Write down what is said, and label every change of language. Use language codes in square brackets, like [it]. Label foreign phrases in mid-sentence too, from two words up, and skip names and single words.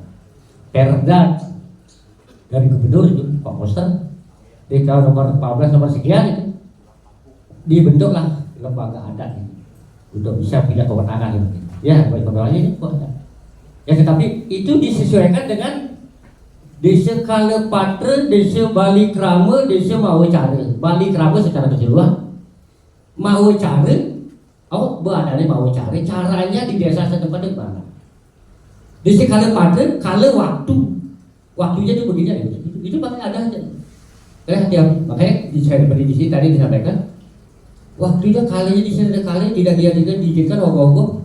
[id] Perda dari gubernur itu Pak Koster di tahun nomor 14 nomor sekian itu dibentuklah lembaga adat ini untuk bisa punya kewenangan ini. Ya baik kewenangan ini kok ada. Ya tetapi itu disesuaikan dengan desa Kalepatre, desa Bali Krama, desa Mawacare. Bali Krama secara keseluruhan, Mawacare, berada di Mawacare. Caranya di desa setempat itu mana? Desa Kalepatre, kala waktunya itu begini aja. Itu pakai ada aja. Makanya di sini tadi disampaikan waktunya kalinya di sini kali tidak diizinkan ogoh-ogoh.